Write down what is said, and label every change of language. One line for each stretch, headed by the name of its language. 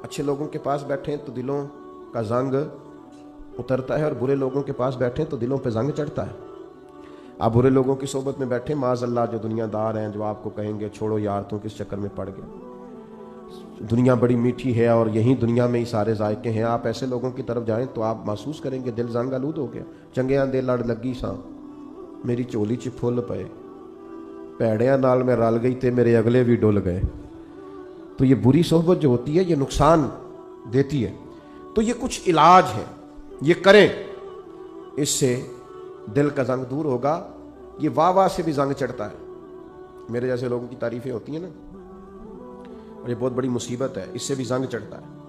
Urdu: اچھے لوگوں کے پاس بیٹھیں تو دلوں کا زنگ اترتا ہے, اور برے لوگوں کے پاس بیٹھیں تو دلوں پہ زنگ چڑھتا ہے. آپ برے لوگوں کی صحبت میں بیٹھیں, معاذ اللہ جو دنیا دار ہیں, جو آپ کو کہیں گے چھوڑو یار تو کس چکر میں پڑ گئے, دنیا بڑی میٹھی ہے اور یہیں دنیا میں ہی سارے ذائقے ہیں, آپ ایسے لوگوں کی طرف جائیں تو آپ محسوس کریں گے دل زنگ آلود ہو گیا.
Punjabi: چنگیاں دے لڑ لگی ساں میری چولی چ پھل پئے, پیڑیاں نال میں رل گئی تے میرے اگلے بھی ڈل گئے.
Urdu: تو یہ بری صحبت جو ہوتی ہے یہ نقصان دیتی ہے. تو یہ کچھ علاج ہے, یہ کریں, اس سے دل کا زنگ دور ہوگا. یہ واہ واہ سے بھی زنگ چڑھتا ہے, میرے جیسے لوگوں کی تعریفیں ہوتی ہیں نا, اور یہ بہت بڑی مصیبت ہے, اس سے بھی زنگ چڑھتا ہے.